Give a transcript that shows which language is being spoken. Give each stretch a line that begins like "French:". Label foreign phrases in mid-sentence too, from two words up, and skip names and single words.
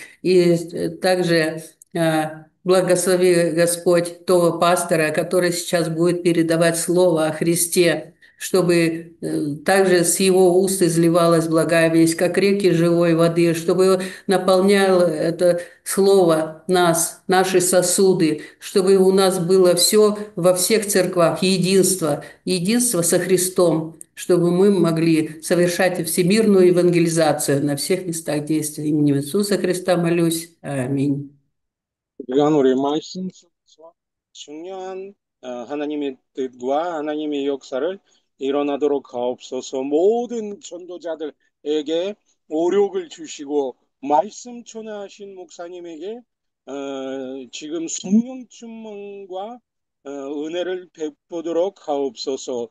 Russian: И также благослови, Господь, того пастора, который сейчас будет передавать Слово о Христе, чтобы также с его уст изливалась благая весть, как реки живой воды, чтобы наполняло это Слово нас, наши сосуды, чтобы у нас было все во всех церквах, единство, единство со Христом, чтобы мы могли совершать всемирную евангелизацию на всех местах действия. Именем Иисуса Христа молюсь. Аминь.
Korean: 그간 우리 말씀 속에서 중요한 하나님의 뜻과 하나님의 역사를 일어나도록 하옵소서. 모든 전도자들에게 오력을 주시고 말씀 전하신 목사님에게 지금 성령 충만과 은혜를 베푸도록 하옵소서.